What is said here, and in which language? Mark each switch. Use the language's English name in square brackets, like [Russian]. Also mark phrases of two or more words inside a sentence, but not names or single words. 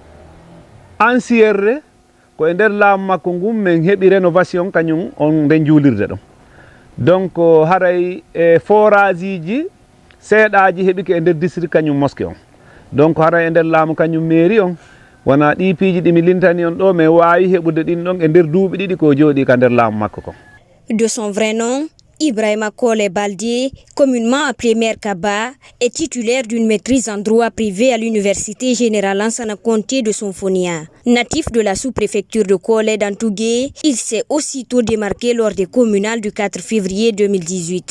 [Fula] ancierre ko e nder laamu makko ngun min heeɓi rénovation kañum on nden juulirde ɗon donc haray e forage ji seeɗaji heeɓi ko e nder district kañum mosquée on donc haray e nder laamu kañum mairie on wona ɗi piiji ɗi mi lintani on ɗo mais wawi heɓude ɗin ɗon e nder duuɓi ɗiɗi ko jooɗi ka nder laamu makko ko. [French] De son vrai nom, Ibrahima Kole Baldé, communément appelé Maire Kaba, est titulaire d'une maîtrise en droit privé à l'université générale Lansana Conté de Sonfonia. Natif de la sous-préfecture de Kole d'Antougué, il s'est aussitôt démarqué lors des communales du 4 février 2018.